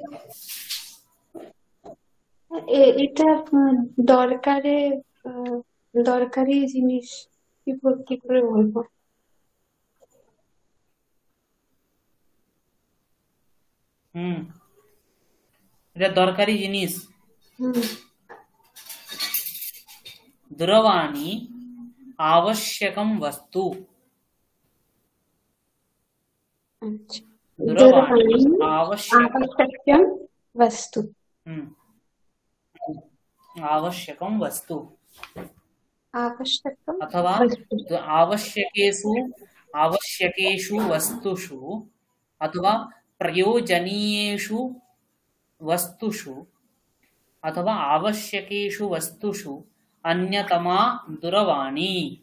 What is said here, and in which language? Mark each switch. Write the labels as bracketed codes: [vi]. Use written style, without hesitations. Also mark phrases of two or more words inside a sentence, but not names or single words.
[bn] এটা দরকারি জিনিস, কি করে বলবো? এটা দরকারি জিনিস। [sa] दूरवाणी आवश्यकं वस्तु। दूरवाणी आवश्यकं वस्तु। आवश्यकं वस्तु अथवा आवश्यकेषु वस्तुषु अथवा प्रयोजनीयेषु वस्तुषु अथवा आवश्यकेषु वस्तुषु अन्यतमा दूरवाणी।